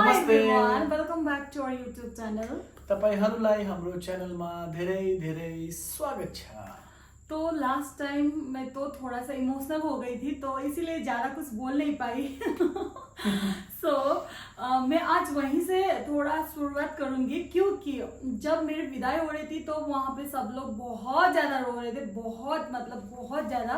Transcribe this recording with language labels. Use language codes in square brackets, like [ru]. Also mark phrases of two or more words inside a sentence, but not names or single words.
[en] everyone, welcome back to our YouTube channel. [ne] तपाईहरुलाई हाम्रो च्यानलमा धेरै धेरै स्वागत छ। [hi] तो लास्ट टाइम मैं तो थोड़ा सा इमोशनल हो गई थी, तो इसीलिए ज़्यादा कुछ बोल नहीं पाई। मैं आज वहीं से थोड़ा शुरुआत करूंगी, क्योंकि जब मेरी विदाई हो रही थी तो वहाँ पे सब लोग बहुत ज़्यादा रो रहे थे, बहुत मतलब बहुत ज़्यादा।